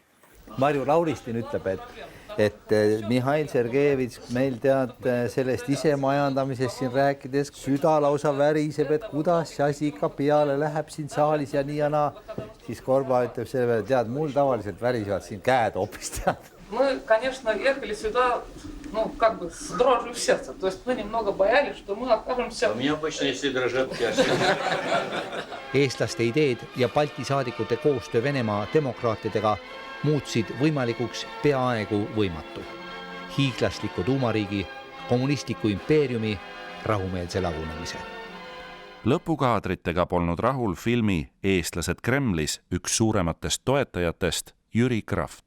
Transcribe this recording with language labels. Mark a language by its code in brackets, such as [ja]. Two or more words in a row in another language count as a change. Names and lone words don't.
[et] Marju Lauristin ütleb, et Mihhail Sergejevitš meil tead sellest ise majandamisest siin rääkides, süda lausa väriseb, et kuidas see asi ikka peale läheb siin saalis ja nii ja naa. Siis Korba ütleb selle peale, tead, mul tavaliselt värisevad siin käed hoopis tead. [ru] Мы, конечно, ехали сюда, ну, как бы с дрожью в сердце. То есть мы немного боялись, что мы окажемся... У меня обычно если дрожат пяшки. [et] Eestlaste ideed ja Balti saadikute koostöö Venemaa demokraatidega muutsid võimalikuks peaaegu võimatu. Hiiglasliku tuumariigi, kommunistliku impeeriumi, rahumeelse lagunemise. Lõpukaadritega polnud rahul filmi Eestlased Kremlis üks suurematest toetajatest Jüri Kraft.